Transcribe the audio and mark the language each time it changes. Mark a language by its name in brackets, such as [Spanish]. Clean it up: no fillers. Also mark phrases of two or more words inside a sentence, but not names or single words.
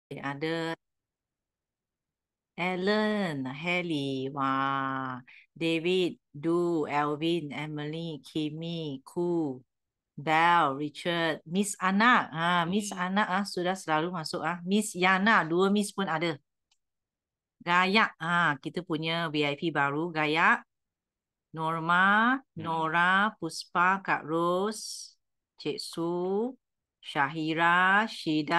[Malay] Ada Alan, Haley, wah, David, Du, Alvin, Emily, Kimmy, Ku, Bell, Richard, Miss Anak, Miss Anak sudah selalu masuk Miss Yana, 2 Miss pun ada. Gayak, kita punya VIP baru, Gayak, Norma, Nora, Puspa, Kak Ros, Cik Su, Syahira, Syida.